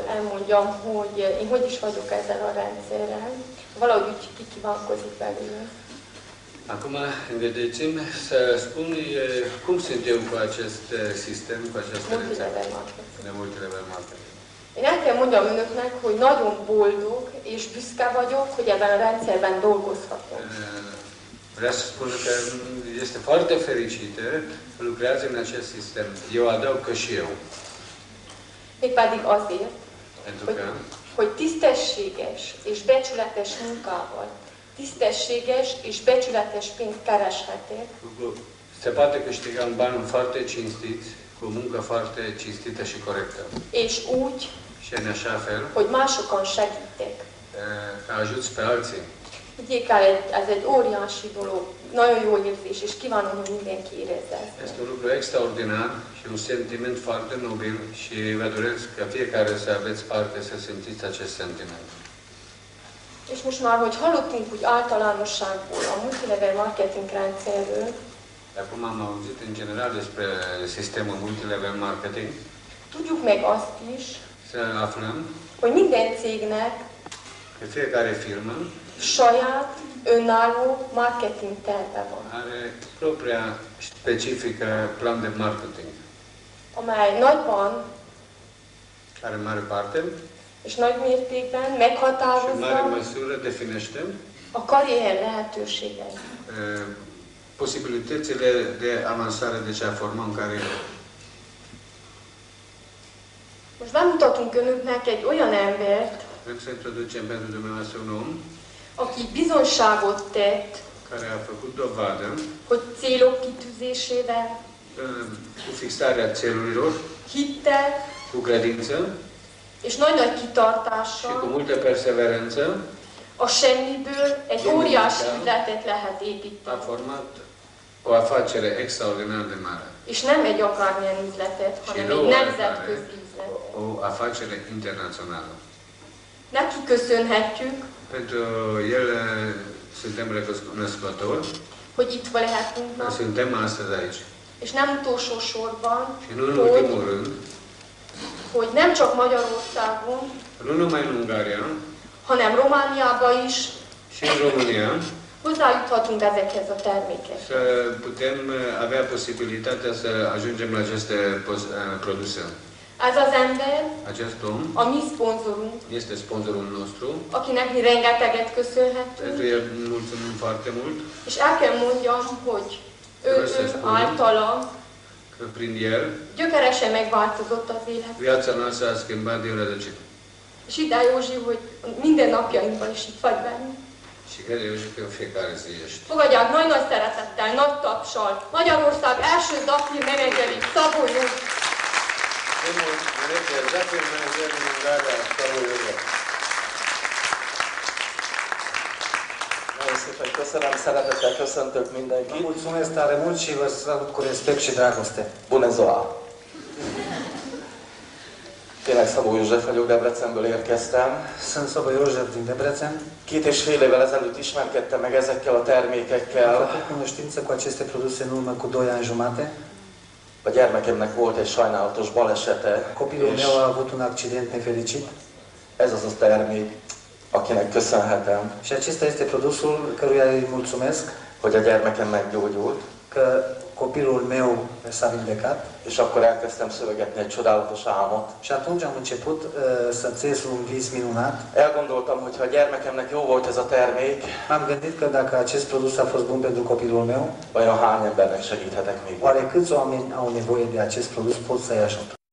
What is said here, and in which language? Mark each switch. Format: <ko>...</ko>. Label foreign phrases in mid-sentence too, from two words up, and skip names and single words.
<hu>elmondjam, hogy én hogy is vagyok ezzel a rendszerrel. Valahogy úgy kikívánkozik belőle.</hu> <ro>Acum, vedeți-mi să spun cum sunt eu cu acest sistem, cu această rețetă de</ro> <en>multilevel marketing.</en> <hu>Én el kell mondjam önöknek, hogy nagyon boldog és büszke vagyok, hogy ebben a rendszerben dolgozhatok.</hu> <ro>Vreau să spun că este foarte fericită că lucrează în acest sistem. Eu adaug că și eu.</ro> <hu>Mégpedig azért, hogy tisztességes és becsületes munkával, tisztességes és becsületes pénzt kereshetek.</hu> <ro>Se poate câștiga un ban foarte cinstit, cu o muncă foarte cinstită și corectă.</ro> <hu>És úgy,</hu> <ro>și în așa fel,</ro> <hu>hogy másokon segítek.</hu> <ro>Că ajuți pe alții.</ro> <hu>Higgyék el, ez egy óriási dolog, nagyon jó érzés, és kívánom, hogy mindenki érezze ezt.</hu> <ro>Este un lucru extraordinar și un sentiment foarte nobil și vă doresc ca fiecare să aveți parte să simțiți acest sentiment.</ro> <hu>És most már, hogy hallottunk úgy általánosságból a</hu> <en>multilevel marketing</en> <hu>rendszerről,</hu> <ro>acum am auzit în general despre sistemul</ro> <en>multilevel marketing,</en> <hu>tudjuk meg azt is,</hu> <ro>să aflăm</ro> <hu>hogy minden cégnek</hu> <ro>că fiecare firmă</ro> <hu>saját, önálló marketing terve van.</hu> <ro>Are propria specifică plan de marketing.</ro> <hu>Amely nagyban,</hu> <ro>care în mare parte</ro> <hu>és nagy mértékben</hu> <ro>și în</ro> <hu>meghatározza</hu> <ro>mare măsură definește</ro> <hu>a karrier lehetőségeit.</hu> <ro>Posibilitățile de avansare, deci a forma în carieră.</ro> <hu>Most bemutatunk önöknek egy olyan embert,</hu> <ro>Vrem să introducem pentru dumneavoastră un om</ro> <hu>aki bizonyságot tett,</hu> <ro>care a făcut dovadă</ro> <hu>hogy célok kitűzésével,</hu> <ro>cu fixarea țelurilor,</ro> <hu>hittel</hu> <ro>cu credință</ro> <hu>és nagy-nagy</hu> <ro>și</ro> <hu>kitartással</hu> <ro>cu multă perseverență</ro> <hu>a semmiből egy óriási üzletet lehet építeni.</hu> <ro>a format o afacere extraordinar de mare.</ro> <hu>És nem egy akármilyen üzletet, hanem egy nemzetközi üzletet.</hu> <ro>O afacere internațională.</ro> <hu>Neki köszönhetjük,</hu> <ro>Pentru el suntem recunoscători</ro> <hu>hogy itt lehetünk</hu> <ro>că</ro> <hu>ma,</hu> <ro>suntem astăzi aici.</ro> <hu>és nem utolsó sorban,</hu> <ro>Și nu în ultimul rând,</ro> <hu>hogy nem csak Magyarországon,</hu> <ro>nu numai în Ungaria,</ro> <hu>hanem Romániába is</hu> <ro>și în România,</ro> <hu>hozzájuthatunk ezekhez a termékekhez.</hu> <ro>să putem avea posibilitatea să ajungem la aceste produse.</ro> <hu>Ez az ember,</hu> <ro>Acest om</ro> <hu>a mi szponzorunk,</hu> <ro>este sponsorul nostru,</ro> <hu>akinek mi rengeteget</hu> <ro>pentru</ro> <hu>köszönhetünk,</hu> <ro>el mulțumim foarte mult,</ro> <hu>és el kell mondjam, hogy ő általa</hu> <ro>că prin el</ro> <hu>gyökeresen megváltozott az élet.</hu> <ro>viața noastră a schimbat din rădăcină.</ro> <hu>És ide Józsi, hogy minden napjainkban is itt vagy benne.</hu> <ro>Și cred eu că în fiecare zi ești.</ro> <hu>Fogadják nagy-nagy szeretettel, nagy tapsal Magyarország első Zafir menedzseri Szabó Józsi.</hu> <ro>Primul manager, Zafir manager din Ungaria, Szabó Józsi.</ro> <hu>Nagyon szépen köszönöm, szeretettel köszöntök mindenkit.</hu> <ro>Mulțumesc tare mult și vă salut cu respect și dragoste. Bună ziua!</ro> <hu>Tényleg Szabó József vagyok, Debrecenből érkeztem.</hu> <ro>Sunt Szabó József din Debrecen.</ro> <hu>2,5 évvel ezelőtt ismerkedtem meg ezekkel a termékekkel.</hu> <ro>Am făcut cunoștință cu aceste produse în urmă cu 2 ani jumate.</ro> <hu>A gyermekemnek volt egy sajnálatos balesete.</hu> <ro>Copilul meu a avut un accident nefericit.</ro> <hu>Ez az a termék, akinek köszönhetem.</hu> <ro>Și acesta este produsul căruia îi mulțumesc,</ro> <hu>hogy a gyermekem meggyógyult.</hu> <ro>că copilul meu s-a vindecat.</ro> <hu>És akkor elkezdtem szövegetni egy csodálatos álmot.</hu> <ro>Și atunci am început să țes un vis minunat.</ro> <hu>Elgondoltam, hogy ha a gyermekemnek jó volt ez a termék,</hu> <ro>M-am gândit că dacă acest produs a fost bun pentru copilul meu,</ro> <hu>vajon hány embernek segíthetek még?</hu> <ro>oare câți oameni au nevoie de acest produs pot să-i ajut?</ro>